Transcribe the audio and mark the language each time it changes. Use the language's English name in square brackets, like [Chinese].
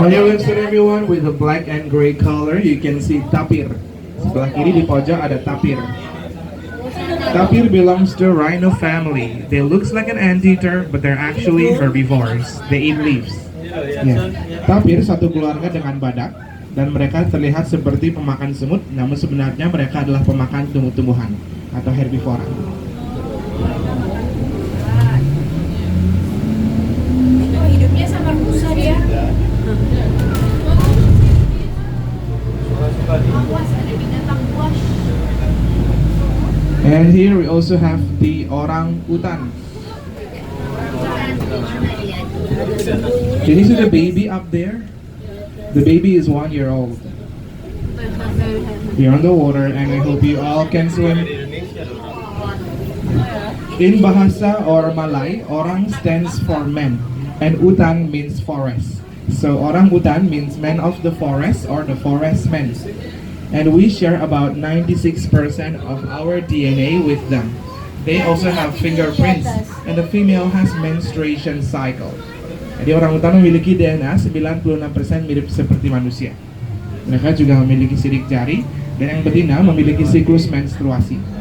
[English] On your left side, everyone, with a black and gray color, you can see tapir. [Indonesian] Sebelah kiri di pojok ada tapir. [English] Tapir belongs to rhino family. They looks like an anteater, but they're actually herbivores. They eat leaves. Yeah. [Indonesian] Tapir satu keluarga dengan badak, dan mereka terlihat seperti pemakan semut, namun sebenarnya mereka adalah pemakan tumbuh-tumbuhan atau herbivora. Hidupnya sama rusa dia. Awas, ada binatang buas. [English] And here we also have the orang utan. Can you see the baby up there? The baby is 1 year old. We're on the water and I hope you all can swim. In Bahasa or Malay, orang stands for man and utan means forest. So orang utan means man of the forest or the forest men. And we share about 96% of our DNA with them. They also have fingerprints and the female has menstruation cycle. [Indonesian] Jadi orang utan memiliki DNA 96% mirip seperti manusia. Mereka juga memiliki sidik jari dan yang betina memiliki siklus menstruasi.